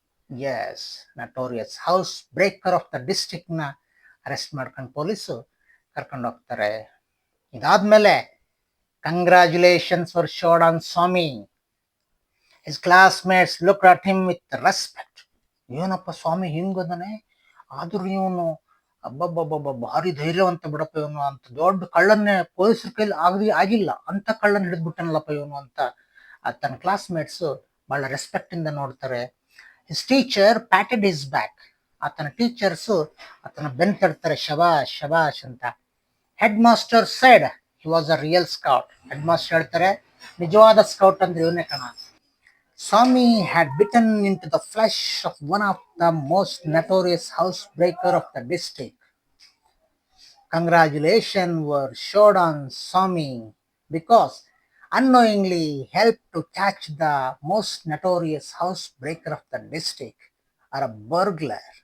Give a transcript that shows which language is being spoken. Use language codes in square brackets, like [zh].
[en] Yes, notorious house breaker of the district [kn] ನ arrest ಮಾಡ್ಕೊಂಡು police ಕರ್ಕೊಂಡು ಹೋಗ್ತಾರೆ. ಇದಾದ್ಮೇಲೆ [en] Congratulations were showered on Swami. His classmates looked at him with respect. [kn] ಏನಪ್ಪ ಸ್ವಾಮಿ ಹಿಂಗದಾನೆ, ಆದ್ರೂ ಇವನು ಅಬ್ಬಬ್ಬಬ್ಬ ಭಾರಿ ಧೈರ್ಯವಂತ ಬಿಡಪ್ಪ ಇವನು, ಅಂತ ದೊಡ್ಡ ಕಳ್ಳನ್ನೇ ಪೊಲೀಸರ ಕೈಲಿ ಆಗಿಲ್ಲ ಅಂತ ಕಳ್ಳನ್ ಹಿಡಿದ್ಬಿಟ್ಟನಲ್ಲಪ್ಪ ಇವನು ಅಂತ ತನ್ನ ಕ್ಲಾಸ್ಮೇಟ್ಸ್ ಬಹಳ ರೆಸ್ಪೆಕ್ಟ್ ಇಂದ ನೋಡ್ತಾರೆ. [en] His teacher patted his back. [kn] ಆತನ ಟೀಚರ್ಸ್ ಆತನ ಬೆನ್ ತಡ್ತಾರೆ, ಶಬಾಷ್ ಶಬಾಷ್ ಅಂತ. Head master side he was a real scout. Head master ಹೇಳ್ತಾರೆ, ನಿಜವಾದ ಸ್ಕೌಟ್ ಅಂದ್ರೆ ಇವನೇ ಕಣ. [en] Swami had bitten into the flesh of one of the most notorious housebreaker of the district. Congratulations were showered on Swami because unknowingly helped to catch the most notorious housebreaker of the district, or a burglar.